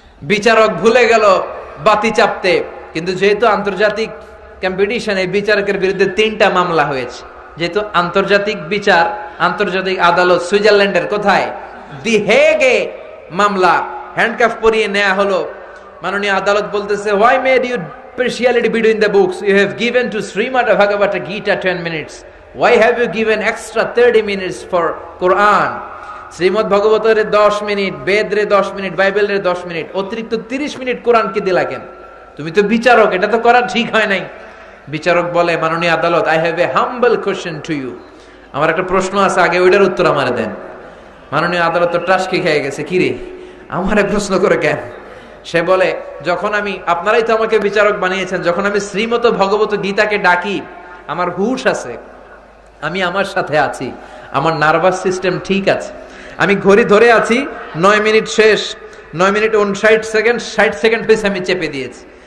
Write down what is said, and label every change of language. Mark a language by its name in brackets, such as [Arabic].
[Bangla] বিচারক ভুলে গেল বাতি চাপতে, কিন্তু যেহেতু আন্তর্জাতিক কম্পিটিশন, এই বিচারকের বিরুদ্ধে 3টা মামলা হয়েছে। যেহেতু আন্তর্জাতিক বিচার, আন্তর্জাতিক আদালত সুইজারল্যান্ডের কোথায়, দি হেগে মামলা, হ্যান্ডকাফ পরিয়ে নেওয়া হলো। মাননীয় আদালত বলতেছে, [English] Why made you partiality between the books. You have given to Srimad Bhagavata Gita 10 minutes. Why have you given extra 30 minutes for Quran? [Bangla] Shrimad ভগবতের 10 minute, বেদরে 10 minute, বাইবেলের 10 মিনিট, অতিরিক্ত 30 মিনিট কোরআনকে দিলা কেন? তুমি তো বিচারক, এটা তো করা ঠিক হয় নাই। বিচারক বলে, মাননীয় আদালত, [English] I have a humble question to you. [Bangla] আমার একটা প্রশ্ন আছে, আগে ওইটার উত্তর আমারে দেন। মাননীয় আদালত তো টাসকি খেয়ে গেছে, কি রে আমারে প্রশ্ন করে কেন? সে বলে, যখন আমি, আপনারাই তো আমাকে বিচারক বানিয়েছেন, যখন আমি শ্রীমত ভগবত গীতাকে ডাকি, আমার হুঁশ আছে, আমি আমার সাথে আছি, আমার নার্ভাস সিস্টেম ঠিক আছে, আমি ঘড়ি ধরে আছি, 9 মিনিট শেষ, 9 মিনিট 59 সেকেন্ড, 60 সেকেন্ড হয়েছে, আমি চেপে দিয়েছি।